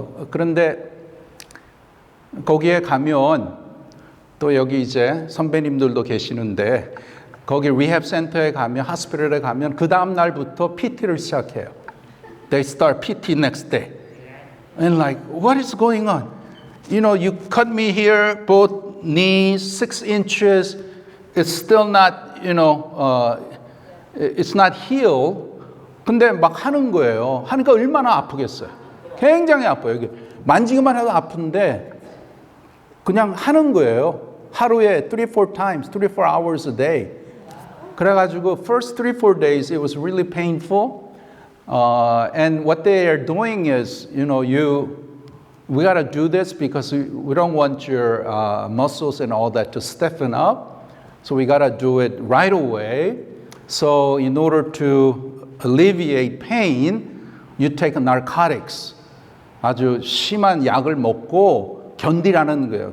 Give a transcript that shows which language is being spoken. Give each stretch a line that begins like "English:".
Korean: 그런데 거기에 가면 또 여기 이제 선배님들도 계시는데 거기 리헵 센터에 가면 hospital에 가면 그 다음 날부터 PT를 시작해요.
English: They start PT next day. And like, what is going on? You know, you cut me here, both knees, 6 inches. It's still not, you know, it's not healed.
Korean: 근데 막 하는 거예요. 하니까 얼마나 아프겠어요. 굉장히 아파요. 여기 만지기만 해도 아픈데 그냥 하는 거예요. 하루에
English: 3-4 hours a day.
Korean: 그래가지고
English: first 3-4 days it was really painful. And what they are doing is, you know, we got to do this because we don't want your muscles and all that to stiffen up. So we got to do it right away. So in order to alleviate pain, you take narcotics.
Korean: 아주 심한 약을 먹고 견디라는 거예요.